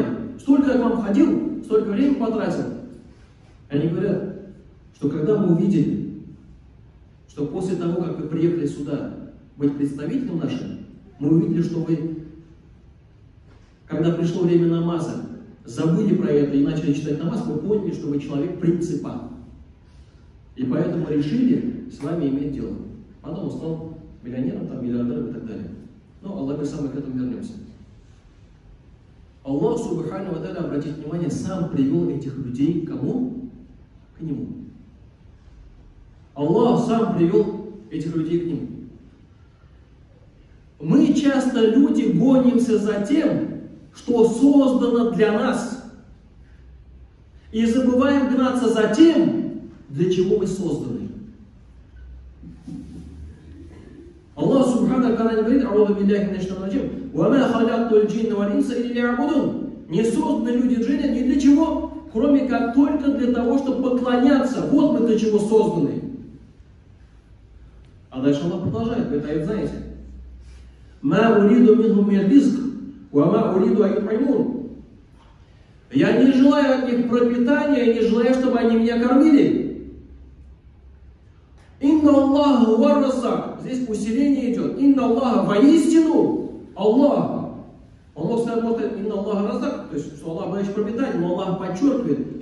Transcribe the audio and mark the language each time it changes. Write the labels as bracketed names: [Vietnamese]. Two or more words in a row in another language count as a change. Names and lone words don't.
[Russian] Столько я к вам ходил, столько времени потратил. Они говорят, что когда мы увидели, что после того, как вы приехали сюда быть представителем нашим, мы увидели, что вы, когда пришло время намаза, забыли про это и начали читать намаз, мы поняли, что вы человек принципа. И поэтому решили с вами иметь дело. Потом он стал миллионером, там, миллиардером и так далее. Но Аллах сам, мы к этому вернемся. [Arabic] الله سبحانه وتعالى, [Russian] обратите внимание, сам привел этих людей к кому? К нему. Аллах сам привел этих людей к нему. Мы часто, люди, гонимся за тем, что создано для нас. И забываем гнаться за тем, для чего мы созданы. [Arabic] الله سبحانه و говорит, «أعوذ بالله من الشيطان الرجيم، وما خلقت الجن والإنس إلا ليعبدون». [Russian] Не созданы люди и джинны ни для чего, кроме как только для того, чтобы поклоняться. Вот мы для чего созданы. А дальше Аллах продолжает, вы это знаете. [Arabic] «ما أريد منهم من رزق وما أريد أن يطعمون». [Russian] Я не желаю от них пропитания, я не желаю, чтобы они меня кормили. [Arabic] إن الله هو الرزاق. [Russian] Здесь усиление идет. [Arabic] إن الله, [Russian] воистину Аллах. Он мог сказать, [Arabic] إن الله رزاق, [Russian] то есть, что Аллах дающий пропитание, но Аллах подчеркивает.